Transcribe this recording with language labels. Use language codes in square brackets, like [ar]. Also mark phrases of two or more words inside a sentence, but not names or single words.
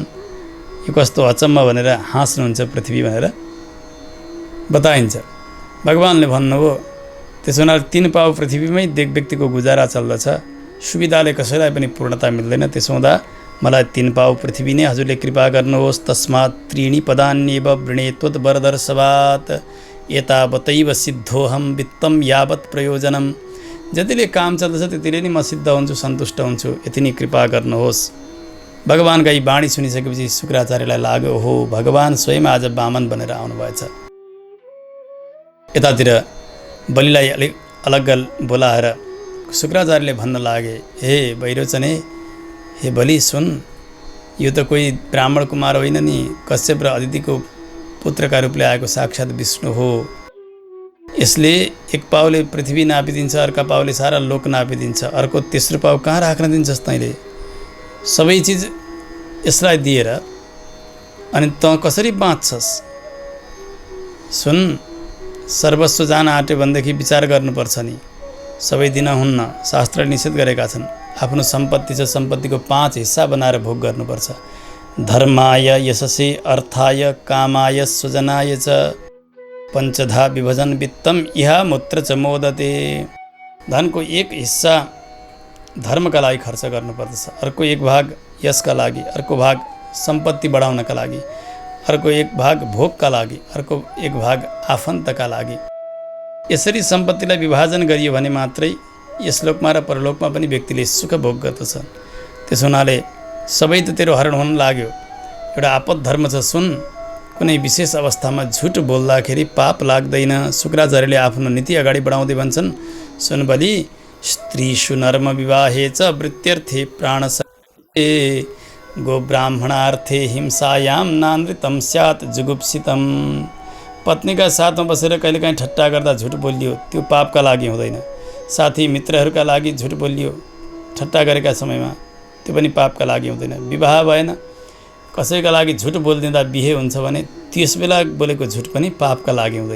[ne] यो कस्तो अचम्म भनेर हाँस्नुहुन्छ पृथ्वी भनेर बताइन्छ। भगवान्ले भन्नुभयो, त्यसो हुनाले 3 पाउ पृथ्वीमै व्यक्तिको गुजारा चल्दछ, सुविधाले कसैलाई पनि पूर्णता मिल्दैन। त्यसो हुँदा मलाई 3 पाउ पृथ्वी नै हजुरले कृपा गर्नुहोस्। [sa] तस्मात् 3 पदान्येव वृणे त्वद्वरदर्शवात् एतावतैव सिद्धोऽहं वित्तं यावत् प्रयोजनम्। [ne] जतिले काम चल्दछ त्यतिले नै म सिद्ध हुन्छु, सन्तुष्ट हुन्छु, यति नै कृपा गर्नुहोस्। भगवान्का यी वाणी सुनिसकेपछि शुक्राचार्यलाई लाग्यो, ओहो भगवान् स्वयं आज वामन बनेर आउनुभएछ। यतातिर बलिलाई अलिक अलग बोलाएर शुक्राचार्यले भन्न लागे, हे वैरोचने, हे बलि सुन, यो त कोही ब्राह्मण कुमार होइन नि, कश्यप र अदितिको पुत्रका रूपले आएको साक्षात् विष्णु हो। यसले एक पाउले पृथ्वी नापिदिन्छ, अर्का पाउले सारा लोक नापिदिन्छ, अर्को तेस्रो पाउ कहाँ राख्न दिन्छस् तैँले? सबै चिज यसलाई दिएर अनि त कसरी बाँच्छस्? सुन, सर्वस्व जान आँट्यो भनेदेखि विचार गर्नुपर्छ नि, सबै दिन हुन्न, शास्त्रले निषेध गरेका छन्। आफ्नो सम्पत्ति छ, सम्पत्तिको 5 हिस्सा बनाएर भोग गर्नुपर्छ। [sa] धर्माय यशसे अर्थाय कामाय स्वजनाय च पञ्चधा विभजन वित्तम इहा मूत्र च मोदते। [ne] धनको 1 हिस्सा धर्मका लागि खर्च गर्नुपर्दछ, अर्को 1 भाग यसका लागि, अर्को भाग सम्पत्ति बढाउनका लागि, अर्को 1 भाग भोगका लागि, अर्को 1 भाग आफन्तका लागि। यसरी सम्पत्तिलाई विभाजन गरियो भने मात्रै यस लोकमा र परलोकमा पनि व्यक्तिले सुख भोग गर्दछ। त्यसो हुनाले सबै त तेरो हरण हुन लाग्यो, एउटा आपद धर्म छ। सुन, कुनै विशेष अवस्थामा झुट बोल्दाखेरि पाप लाग्दैन। शुक्राचार्यले आफ्नो नीति अगाडि बढाउँदै भन्छन्, सुन बलि, [sa] स्त्रीषु नर्म विवाहे च वृत्यर्थे प्राणसंहारे गो ब्राह्मणार्थे हिंसायां नानृतं स्यात् जुगुप्सितम्। [ne] पत्नीका साथमा बसेर कहिलेकाहीँ ठट्टा गर्दा झुट बोलियो, त्यो पापका लागि हुँदैन। साथी मित्रहरूका लागि झुट बोलियो ठट्टा गरेका समयमा, त्यो पनि पापका लागि हुँदैन। विवाह भएन, कसैका लागि झुट बोलिदिँदा बिहे हुन्छ भने त्यस बेला बोलेको झुट पनि पापका लागि हुँदैन।